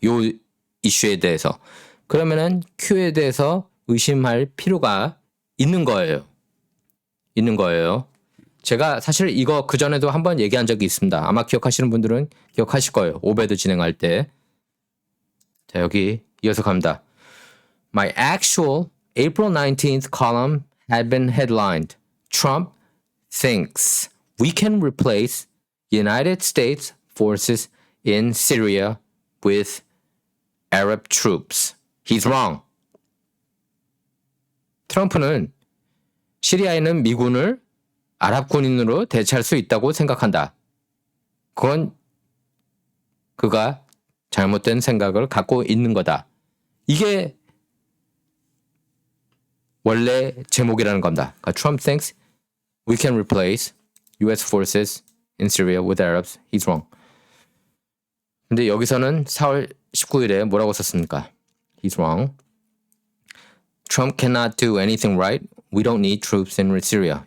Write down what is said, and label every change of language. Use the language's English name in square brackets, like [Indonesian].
[Korean] 요 이슈에 대해서. 그러면은 Q에 대해서 의심할 필요가 있는 거예요. 제가 사실 이거 그전에도 한번 얘기한 적이 있습니다. 아마 기억하시는 분들은 기억하실 거예요. 오베드 진행할 때. 자, 여기 이어서 갑니다. [English] My actual April 19th column had been headlined Trump thinks we can replace United States forces in Syria with Arab troops. He's wrong. [Korean] 트럼프는 시리아에 있는 미군을 아랍 군인으로 대체할 수 있다고 생각한다. 그건 그가 잘못된 생각을 갖고 있는 거다. 이게 원래 제목이라는 겁니다. 그러니까 [English] Trump thinks we can replace US forces in Syria with Arabs. He's wrong. [Korean] 근데 여기서는 4월 19일에 뭐라고 썼습니까? [English] He's wrong. Trump cannot do anything right. We don't need troops in Syria.